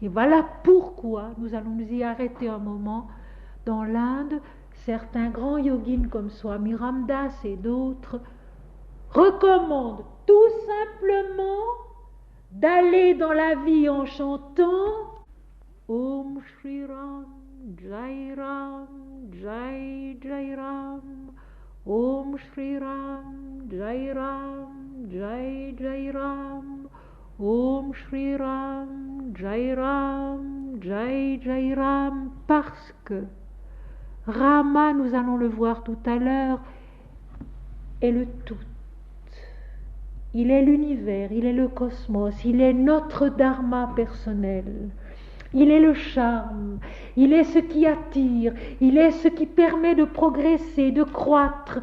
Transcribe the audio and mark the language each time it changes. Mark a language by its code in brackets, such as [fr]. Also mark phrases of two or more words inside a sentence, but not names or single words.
[fr] Et voilà pourquoi nous allons nous y arrêter un moment. Dans l'Inde, certains grands yogins comme Swami Ramdas et d'autres recommandent tout simplement d'aller dans la vie en chantant [sa] Om Shri Ram, Jai Ram, Jai Jai Ram, Om Shri Ram, Jai Ram, Jai Jai Ram, Om Shri Ram, Jai Ram, Jai Jai Ram, [fr] parce que Rama, nous allons le voir tout à l'heure, est le tout. Il est l'univers, il est le cosmos, il est notre dharma personnel. Il est le charme, il est ce qui attire, il est ce qui permet de progresser, de croître.